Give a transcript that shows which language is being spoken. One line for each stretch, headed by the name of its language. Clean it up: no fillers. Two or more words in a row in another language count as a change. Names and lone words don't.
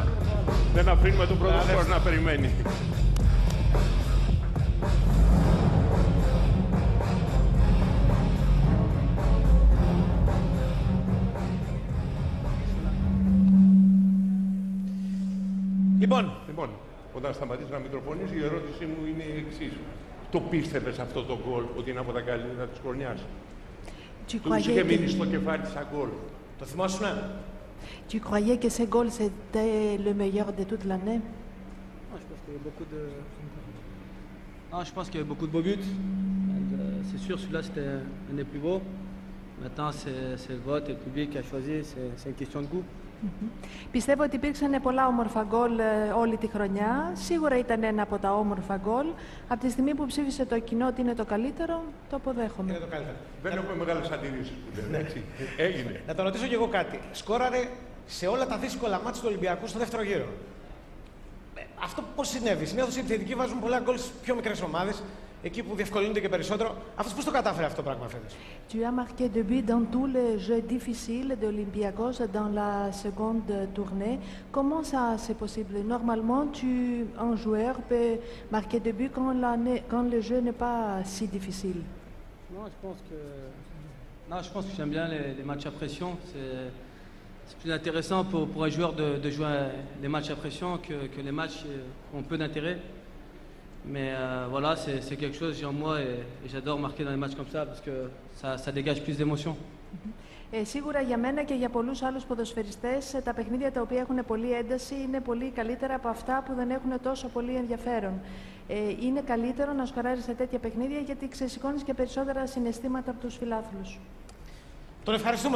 Greek: Δεν αφήνουμε τον πρώτο σκορ να περιμένει. Λοιπόν, όταν σταματήσει να μητροφωνείς, η ερώτησή μου είναι η εξής. Το πίστευες αυτό το γκολ ότι είναι από τα καλύτερα της χρονιάς? Του είχε μείνει στο κεφάλι σαν γκολ. Το θυμόσουνα?
French: Tu croyais que ce goal, c'était le meilleur de toute l'année? Non, je pense qu'il y a eu beaucoup de beaux buts. C'est sûr, celui-là, c'était un des plus beaux. Maintenant, c'est le vote et le public qui a choisi. C'est une question de goût.
Greek: Πιστεύω ότι υπήρξαν πολλά όμορφα γκολ όλη τη χρονιά. Σίγουρα ήταν ένα από τα όμορφα γκολ. Από τη στιγμή που ψήφισε το κοινό ότι είναι το καλύτερο, το αποδέχομαι. Είναι το καλύτερο. Δεν έχουμε μεγάλες αντιρρήσεις που λένε, έτσι. Έγινε. Να το ρωτήσω κι εγώ κάτι. Σκόραρε σε όλα τα δύσκολα μάτια του Ολυμπιακού στο δεύτερο γύρο. Αυτό πώς συνέβη? Συνήθως οι επιθετικοί βάζουν πολλά γκολ στις πιο μικρές ομάδες, εκεί που διευκολύνονται και περισσότερο. Αυτός πώς το κατάφερε αυτό το πράγμα φέτος?
French: Tu as marqué deux buts dans tous les jeux difficiles de l'Olympiakos dans la seconde tournée. Comment ça c'est possible? Normalement, un joueur peut marquer deux buts quand le jeu n'est pas si difficile. Non, je pense que j'aime bien les matchs à pression. C'est plus intéressant pour un joueur de jouer les matchs à pression que les matchs qui ont peu d'intérêt. Mais voilà, c'est quelque chose que j'ai en moi et j'adore marquer dans les matchs comme ça parce que ça dégage plus d'émotion.
Greek: Σίγουρα για μένα και για πολλούς άλλους ποδοσφαιριστές τα παιχνίδια τα οποία έχουν πολύ ένταση είναι πολύ καλύτερα από αυτά που δεν έχουν τόσο πολύ ενδιαφέρον. Είναι καλύτερο να σκοράρεις σε τέτοια παιχνίδια γιατί ξεσηκώνεις και περισσότερα συναισθήματα από τους φιλάθλους. Τον ευχαριστούμε.